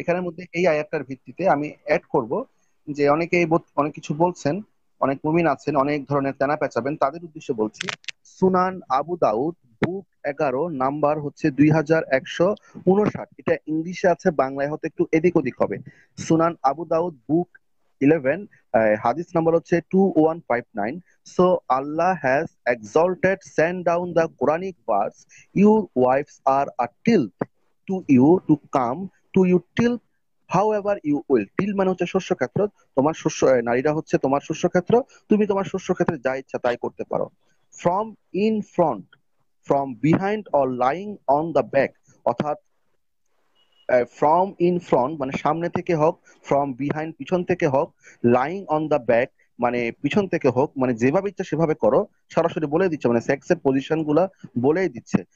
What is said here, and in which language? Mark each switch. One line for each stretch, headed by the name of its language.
Bangla: এখানের মধ্যে এই আয়াতটার ভিত্তিতে আমি অ্যাড করব যে অনেকেই অনেক কিছু বলছেন, অনেক মুমিন আছেন অনেক ধরনের তেনা পেঁচাবেন, তাদের উদ্দেশ্যে বলছি। সুনান আবু দাউদ বুক 11 নাম্বার হচ্ছে 2159, এটা ইংলিশে আছে, বাংলায় হয়তো একটু এদিক ওদিক হবে। সুনান আবু দাউদ বুক 11, হাদিস নাম্বার হচ্ছে 2159।
English: So Allah has exalted, sent down the Quranic verse, your wives are a tilth to you to come to you till however you will.
Bangla: till মানে হচ্ছে শস্য ক্ষেত্র, তোমার শস্য নারীরা হচ্ছে তোমার শস্য ক্ষেত্র, তুমি তোমার শস্য ক্ষেত্রে যা ইচ্ছা তাই করতে পারো।
English: from in front, from behind or lying on the back,
Bangla: অর্থাৎ ফ্রম ইন ফ্রন্ট মানে সামনে থেকে হোক, ফ্রম বিহাইন্ড পিছন থেকে হোক, লাইং অন দ্য ব্যাক মানে পিছন থেকে হোক, মানে যেভাবে ইচ্ছা সেভাবে করো, সরাসরি বলে দিচ্ছে, মানে সেক্সের পজিশন গুলা বলেই দিচ্ছে।